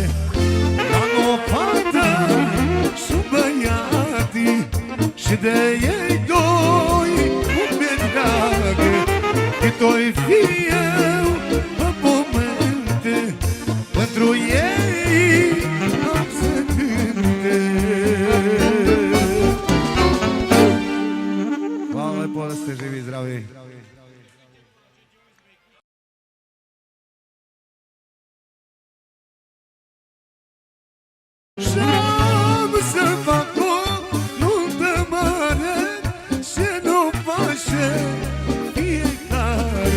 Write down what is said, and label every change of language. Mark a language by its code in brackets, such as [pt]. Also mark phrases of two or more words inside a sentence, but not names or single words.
[ro] Am o fată și un băiat și de ei doi mi-e dragă. Cât-o-i fi eu pe pământ, pentru ei am să cânte. [sr] Hvala lepo da ste živi i zdravi. [ro] Și-am să fac o nuntă mare și n-o face fiecare.